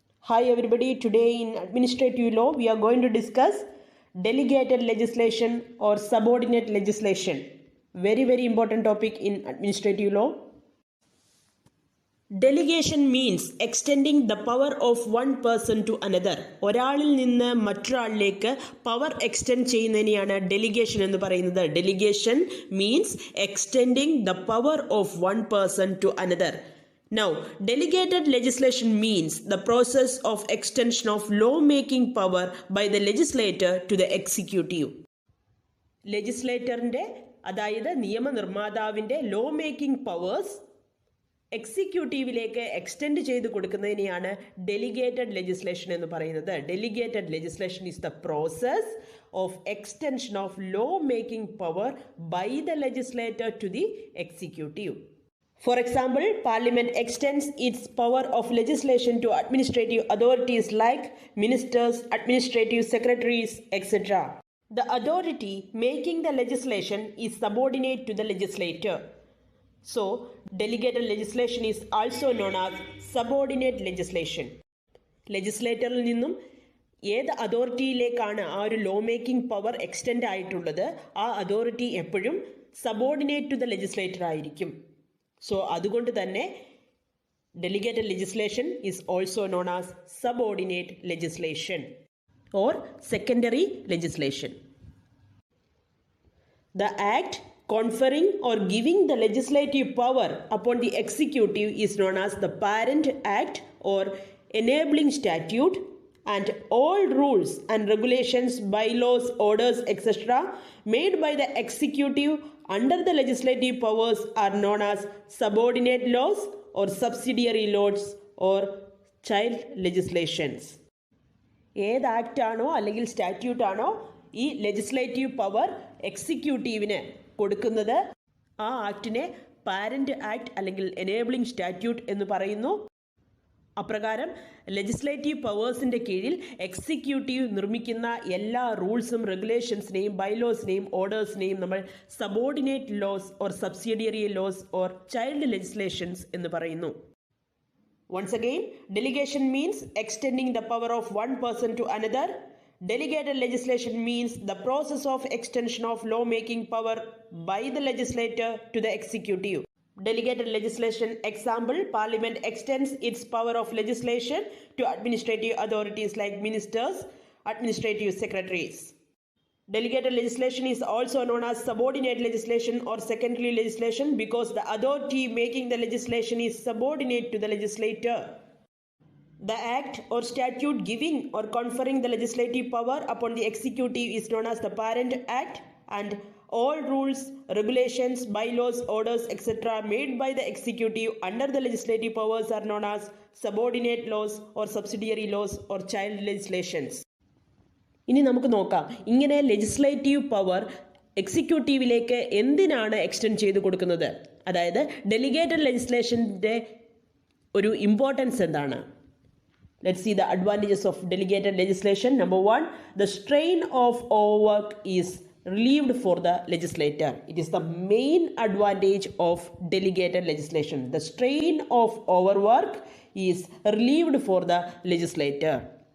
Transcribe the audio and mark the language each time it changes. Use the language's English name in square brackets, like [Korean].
[English] Hi everybody, today in administrative law we are going to discuss delegated legislation or subordinate legislation. Very important topic in administrative law. Delegation means extending the power of one person to another. [Malayalam] ഒരാളിൽ നിന്ന് മറ്റൊരാളിലേക്ക് power extend ചെയ്യുന്നതിനെയാണ് delegation എന്ന് പറയുന്നത്. [English] Delegation means extending the power of one person to another. Now, delegated legislation means the process of extension of law-making power by the legislator to the executive. [Malayalam] ലെജിസ്ലേറ്ററിൻ്റെ അതായത് നിയമനിർമ്മാതാവിൻ്റെ law making powers എക്സിക്യൂട്ടീവിലേക്ക് extend ചെയ്ത് കൊടുക്കുന്നതിനെയാണ് delegated legislation എന്ന് പറയുന്നത്. [English] Delegated legislation is the process of extension of law making power by the legislator to the executive. For example, Parliament extends its power of legislation to administrative authorities like ministers, administrative secretaries, etc. The authority making the legislation is subordinate to the legislator. So, delegated legislation is also known as subordinate legislation. [Malayalam] ലെജിസ്ലേറ്ററിൽ നിന്നും ഏത് അതോറിറ്റിയിലേക്കാണ് ആ ഒരു law making power extend ആയിട്ടുള്ളത്, ആ authority എപ്പോഴും [English] subordinate to the legislator [Malayalam] ആയിരിക്കും. [English] so [Malayalam] അതുകൊണ്ട് തന്നെ [English] Delegated legislation is also known as subordinate legislation or secondary legislation. The act conferring or giving the legislative power upon the executive is known as the parent act or enabling statute, and all rules and regulations, bylaws, orders, etc. made by the executive under the legislative powers are known as subordinate laws or subsidiary laws or child legislations. [Malayalam] ഏത് ആക്റ്റാണോ അല്ലെങ്കിൽ സ്റ്റാറ്റ്യൂട്ടാണോ ഈ legislative power എക്സിക്യൂട്ടീവിന് കൊടുക്കുന്നത്, ആ ആക്ടിനെ parent act അല്ലെങ്കിൽ enabling statute എന്ന് പറയുന്നു. അപ്രകാരം legislative പവേഴ്സിൻ്റെ കീഴിൽ എക്സിക്യൂട്ടീവ് നിർമ്മിക്കുന്ന എല്ലാ റൂൾസും റെഗുലേഷൻസിനെയും ബൈലോസിനെയും ഓർഡേഴ്സിനെയും നമ്മൾ subordinate loss or subsidiary loss or child legislations എന്ന് പറയുന്നു. [English] Once again, delegation means extending the power of one person to another. Delegated legislation means the process of extension of law-making power by the legislator to the executive. Delegated legislation example, Parliament extends its power of legislation to administrative authorities like ministers, administrative secretaries. Delegated legislation is also known as subordinate legislation or secondary legislation because the authority making the legislation is subordinate to the legislator. The act or statute giving or conferring the legislative power upon the executive is known as the parent act, and all rules, regulations, bylaws, orders, etc. made by the executive under the legislative powers are known as subordinate laws or subsidiary laws or child legislations. [Malayalam] ഇനി നമുക്ക് നോക്കാം, ഇങ്ങനെ legislative power എക്സിക്യൂട്ടീവിലേക്ക് എന്തിനാണ് extend ചെയ്ത് കൊടുക്കുന്നത്, അതായത് delegated ലെജിസ്ലേഷൻ്റെ ഒരു importance എന്താണ്. [English] Let's see the advantages of delegated legislation. Number 1, the strain of overwork is relieved for the legislator. It is the main advantage of delegated legislation. The strain of overwork is relieved for the legislator.